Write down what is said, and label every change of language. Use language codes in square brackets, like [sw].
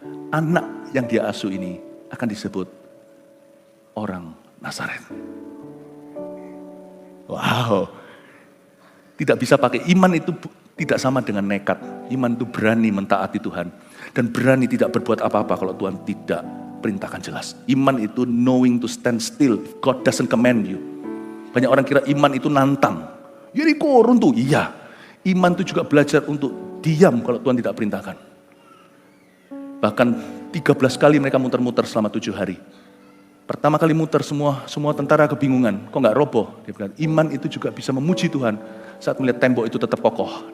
[id] Anak yang dia asuh ini akan disebut orang Nazaret. Wow. Tidak bisa pakai iman itu tidak sama dengan nekat. Iman itu berani mentaati Tuhan. Dan berani tidak berbuat apa-apa kalau Tuhan tidak perintahkan jelas. Iman itu [en] knowing to stand still if God doesn't command you. [id] Banyak orang kira iman itu nantang. Yeriko runtuh. Iya. Iman itu juga belajar untuk diam kalau Tuhan tidak perintahkan. Bahkan 13 kali mereka muter-muter selama 7 hari. Pertama kali muter semua tentara kebingungan. Kok gak roboh? Dia bilang, iman itu juga bisa memuji Tuhan saat melihat tembok itu tetap kokoh.